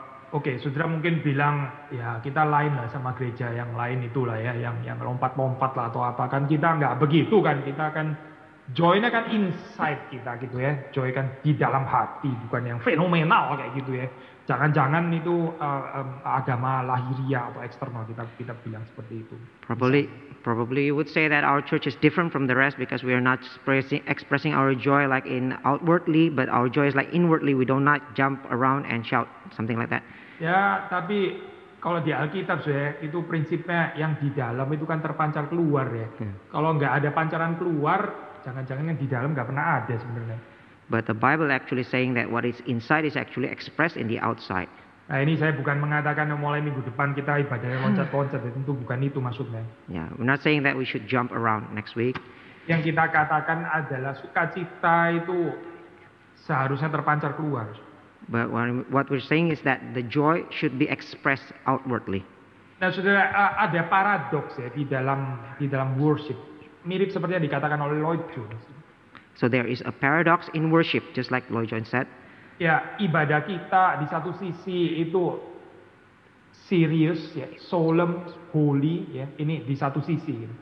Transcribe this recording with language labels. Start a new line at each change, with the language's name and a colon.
Indonesian: Oke, saudara mungkin bilang ya kita lain lah sama gereja yang lain itulah ya, yang lompat-lompat lah atau apa, kan kita nggak begitu kan, kita kan joy-nya kan inside kita gitu ya, joy kan di dalam hati, bukan yang fenomenal kayak gitu ya. Jangan-jangan itu agama lahiriah atau eksternal, kita bilang seperti itu.
English: Probably you would say that our church is different from the rest because we are not expressing our joy like in outwardly, but our joy is like inwardly. We do not jump around and shout, something like that.
Indonesian: Ya, tapi kalau di Alkitab itu prinsipnya yang di dalam itu kan terpancar keluar ya. Kalau nggak ada pancaran keluar, jangan-jangan yang di dalam nggak pernah ada sebenarnya.
English: But the Bible actually saying that what is inside is actually expressed in the outside.
Indonesian: Nah ini saya bukan mengatakan mulai minggu depan kita ibadahnya loncat-loncat, tentu bukan itu maksudnya.
English: Yeah, we're not saying that we should jump around next week.
Indonesian: Yang kita katakan adalah sukacita itu seharusnya terpancar keluar.
English: But what we're saying is that the joy should be expressed outwardly.
Indonesian: Nah saudara, ada paradoks ya di dalam worship, mirip seperti yang dikatakan oleh Lloyd Jones.
English: So there is a paradox in worship, just like Lloyd Jones said.
Indonesian: Ya, ibadah kita di satu sisi itu serious ya,
English: solemn, holy
Indonesian: ya. Ini di satu sisi.